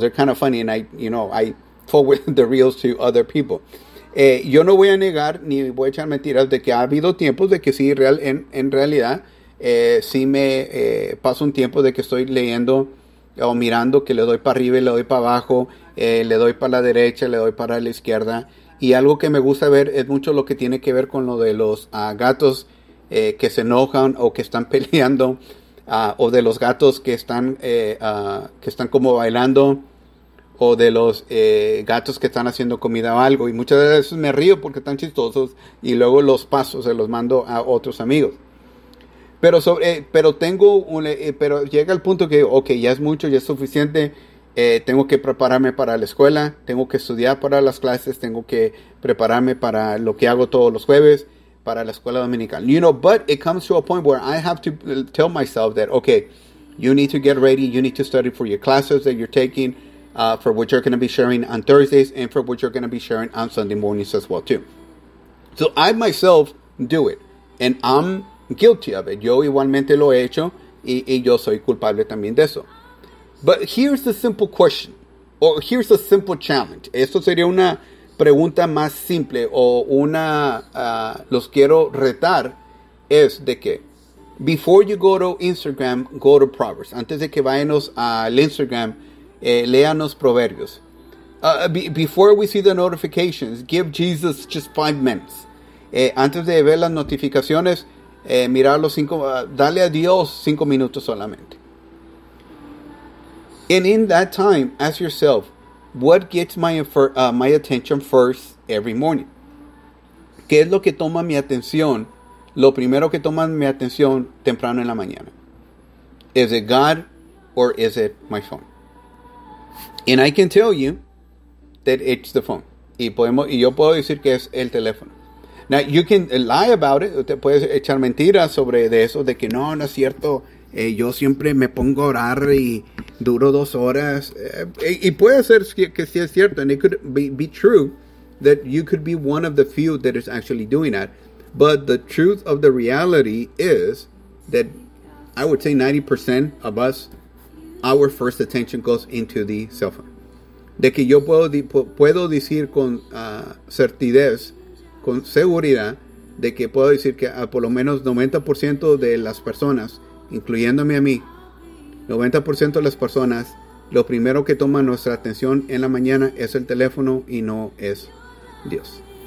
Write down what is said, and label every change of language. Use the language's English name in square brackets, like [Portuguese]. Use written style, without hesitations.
[English] They're kind of funny, and I forward the reels to other people. [Spanish] Yo no voy a negar ni voy a echar mentiras de que ha habido tiempos de que sí, en realidad, sí me paso un tiempo de que estoy leyendo o mirando, que le doy para arriba y le doy para abajo, le doy para la derecha, le doy para la izquierda. Y algo que me gusta ver es mucho lo que tiene que ver con lo de los gatos que se enojan o que están peleando, o de los gatos que están como bailando, o de los gatos que están haciendo comida o algo. Y muchas veces me río porque están chistosos y luego los paso, se los mando a otros amigos. Pero llega el punto que digo, okay, ya es mucho, ya es suficiente. Tengo que prepararme para la escuela, tengo que estudiar para las clases, tengo que prepararme para lo que hago todos los jueves para la escuela dominical. [English] You know, but it comes to a point where I have to tell myself that, okay, you need to get ready, you need to study for your classes that you're taking, for what you're going to be sharing on Thursdays and for what you're going to be sharing on Sunday mornings as well too. So I myself do it, and I'm guilty of it. [Spanish] Yo igualmente lo he hecho, y yo soy culpable también de eso. [English] But here's the simple question, or here's a simple challenge. [Spanish] Esto sería una pregunta más simple, o una, los quiero retar, es de que, [English] before you go to Instagram, go to Proverbs. [Spanish] Antes de que vayanos al Instagram, léanos Proverbios. [English] Before we see the notifications, give Jesus just 5 minutes. [Spanish] Antes de ver las notificaciones, mirar los cinco, dale a Dios 5 minutos solamente. [English] And in that time, ask yourself, what gets my attention first every morning? [Spanish] ¿Qué es lo que toma mi atención? Lo primero que toma mi atención temprano en la mañana. [English] Is it God or is it my phone? And I can tell you that it's the phone. [Spanish] Y yo puedo decir que es el teléfono. [English] Now, you can lie about it. [Spanish] Te puedes echar mentiras sobre de eso, de que no es cierto. Yo siempre me pongo a orar y duro 2 horas. Y puede ser que sí es cierto. [English] And it could be true that you could be one of the few that is actually doing that. But the truth of the reality is that I would say 90% of us, our first attention goes into the cell phone. [Spanish] De que yo puedo decir con certidez, con seguridad, de que puedo decir que por lo menos 90% de las personas, incluyéndome a mí, 90% de las personas, lo primero que toma nuestra atención en la mañana es el teléfono y no es Dios.